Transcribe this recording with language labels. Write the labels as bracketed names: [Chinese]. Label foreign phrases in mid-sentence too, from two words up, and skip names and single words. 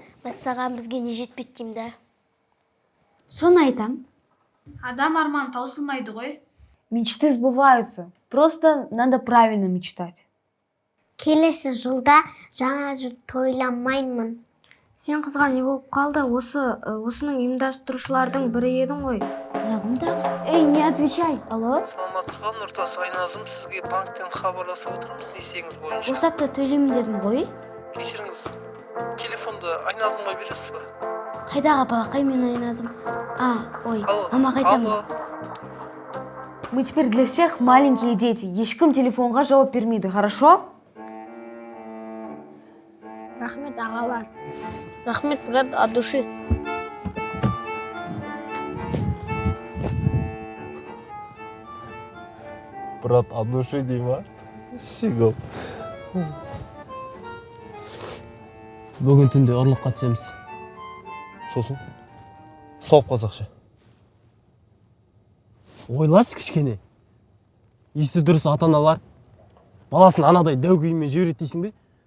[Kazakh] саған бізге не жетпейді деймін да. Соны айтам. Адам арман таусылмайды ғой. [Russian] Мечты сбываются. Просто надо правильно мечтать. [Kazakh] Келесі жылда жаңа жыл тойланмаймын. Сен қызға не болып қалды? Осының ұйымдастырушылардың бірі едің ғой. Кімді? Эй, [Russian] не отвечай. [Kazakh] Алло? Саламатсыз ба, Нұртас Айназым, сізге банктен хабарласып отырмыз несиеңіз бойынша. Осы апта төлеймін дедім ғой. Кешіріңіз, телефонды Айназымға бересіз ба? Қайдағы балақай мен Айназым? Ой, Алло, мама қайтам. алло. [Russian] Мы теперь для всех маленькие дети. [Kazakh] Ешкім телефонға жауап бермейді, хорошо? Рахмет ағалар. Рахмет, [Russian] брат, от души. Брат, от души [Kazakh] дей ма? Шигоп. Бүгін түнде ұрлыққа түсеміз. Сосын сауып қазақша. Ойлашы кішкене. Есі дұрыс ата-аналар баласын анадай дәу күйімен жібереді дейсің бе?